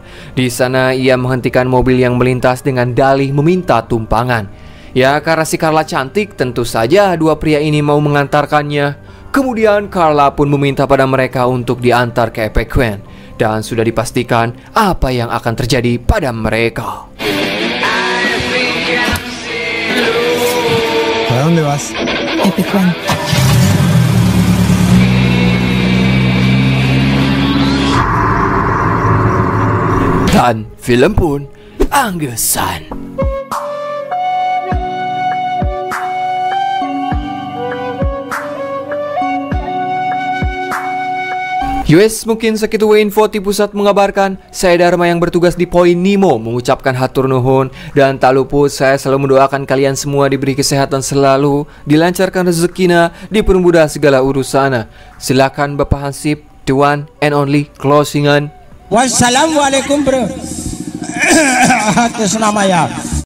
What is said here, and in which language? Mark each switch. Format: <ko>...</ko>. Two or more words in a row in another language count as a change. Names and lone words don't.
<id>Di sana ia menghentikan mobil yang melintas dengan dalih meminta tumpangan. Ya karena si Carla cantik, tentu saja dua pria ini mau mengantarkannya. Kemudian Carla pun meminta pada mereka untuk diantar ke Epecuén. Dan sudah dipastikan apa yang akan terjadi pada mereka.</id> <es>¿Para dónde vas? Epecuén.</es> <id>Dan film pun anggesan. Mungkin segitu info di pusat mengabarkan. Saya Dharma yang bertugas di Poin Nemo mengucapkan</id> <su>hatur nuhun.</su> <id>Dan tak lupa saya selalu mendoakan kalian semua diberi kesehatan selalu, dilancarkan rezekina, dipermudah segala urusan. Silakan Bapak Hansip,</id> <en>the one and only closingan.</en> <id>Wassalamualaikum bro. Atas nama ya.</id>